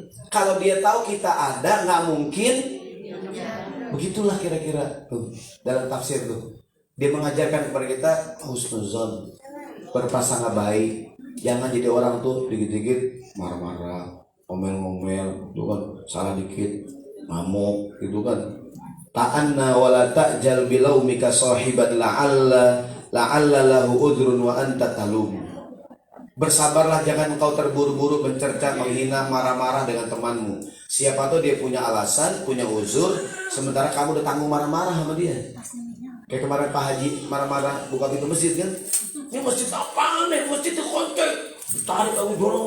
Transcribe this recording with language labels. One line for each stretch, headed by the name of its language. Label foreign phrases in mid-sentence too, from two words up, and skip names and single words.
Indonesian: Kalau dia tahu kita ada, nggak mungkin. Begitulah kira-kira tuh dalam tafsir tuh. Dia mengajarkan kepada kita husnuzon, berprasangka baik. Jangan jadi orang tuh dikit-dikit marah-marah, ngomel-ngomel, itu kan salah dikit, ngamuk, gitu kan.
Arabic: تأن ولا تعجل بلومك صاحبا لعل له عذرا وأنت تلوم.
Indonesian: Bersabarlah, jangan engkau terburu-buru mencerca, menghina, marah-marah dengan temanmu. Siapa tuh dia punya alasan, punya uzur, sementara kamu udah tanggung marah-marah sama dia. Kayak kemarin Pak Haji marah-marah buka pintu masjid kan. Ini masjid apaan nih? Masjid dikontek. Ditarik aku dorong.